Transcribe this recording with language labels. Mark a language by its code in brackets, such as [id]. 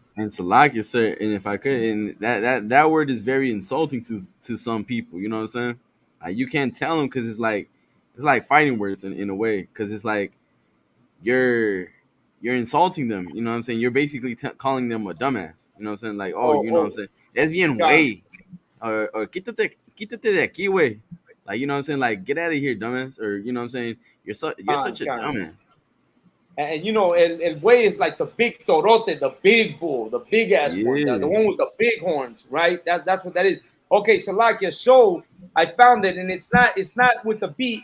[en] And Salakia, sir, and if I could, and that word is very insulting to some people. You know what I'm saying? Like, you can't tell them because it's like fighting words in a way, because it's like you're insulting them. You know what I'm saying? You're basically calling them a dumbass. You know what I'm saying? Like, you know what I'm saying? [es] Es bien way, or quítate de aquí, way. [en] Like, you know what I'm saying? Like, get out of here, dumbass. Or, you know what I'm saying? You're such a dumbass. And you know, el buey is like the big torote, the big bull, the big ass one, the one with the big horns, right? That's what that is. Okay, Salakia. So I found it, and it's not with the B.